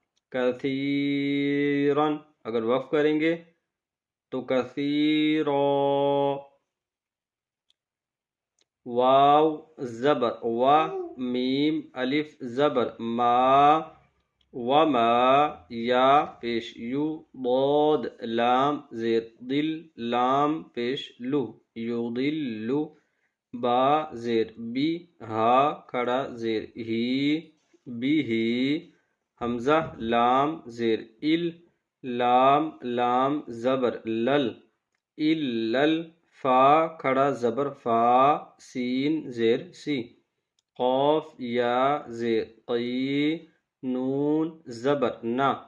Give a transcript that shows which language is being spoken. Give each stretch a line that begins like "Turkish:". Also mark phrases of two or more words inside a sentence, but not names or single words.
Urdu: کثیرن اگر وقف کریں گے تو کثیرا واو زبر و میم الف زبر ما وما یا پیش یو ضاد لام زیر دل لام پیش لو یضلو با زیر بی ہا کھڑا زیر ہی بی ہی حمزہ لام زیر ال لام لام زبر لل الل فا کھڑا زبر فا سین زیر سی قاف یا زیر قی نون زبر نا